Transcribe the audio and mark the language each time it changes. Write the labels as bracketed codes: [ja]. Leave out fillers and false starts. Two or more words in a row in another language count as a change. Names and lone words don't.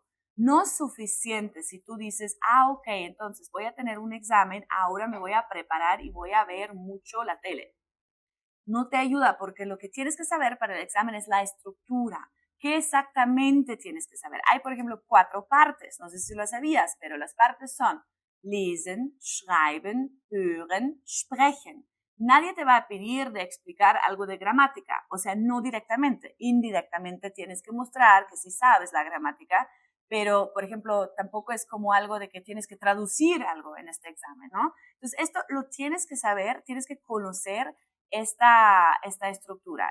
[es] No es suficiente si tú dices, ok, entonces voy a tener un examen, ahora me voy a preparar y voy a ver mucho la tele. No te ayuda porque lo que tienes que saber para el examen es la estructura. ¿Qué exactamente tienes que saber? Hay, por ejemplo, 4 partes. No sé si lo sabías, pero las partes son [de] lesen, schreiben, hören, sprechen. [es] Nadie te va a pedir de explicar algo de gramática, o sea, no directamente. Indirectamente tienes que mostrar que sí sabes la gramática, pero, por ejemplo, tampoco es como algo de que tienes que traducir algo en este examen, ¿no? Entonces, esto lo tienes que saber, tienes que conocer esta estructura.